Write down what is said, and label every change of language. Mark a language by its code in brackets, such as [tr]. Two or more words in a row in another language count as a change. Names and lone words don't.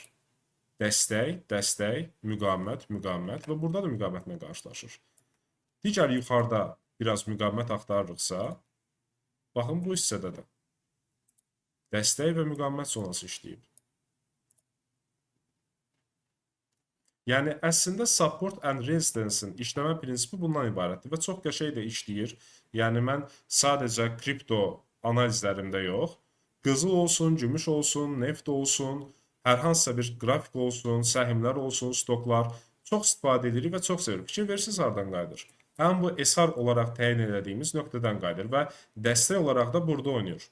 [az] Dəstək, müqavimət və burada da müqavimətlə qarşılaşır. Digər yuxarıda biraz müqavimət axtarırıqsa, baxın bu hissədə də dəstək və müqavimət zonası işləyib. Yəni, əslində [en] support and resistance- [az] in işləmə prinsipi bundan ibarətdir və çox qəşəng də işləyir. Yəni, mən sadəcə kripto analizlərimdə yox, qızıl olsun, gümüş olsun, neft olsun, hər hansısa bir qrafik olsun, səhmlər olsun, stoklar çox istifadə edirik və çox sevirik. Fikir verirsiniz, hardan qayıdır? Həm bu SR olaraq təyin edədiyimiz nöqtədən qayıdır və dəstək olaraq da burada oynayır.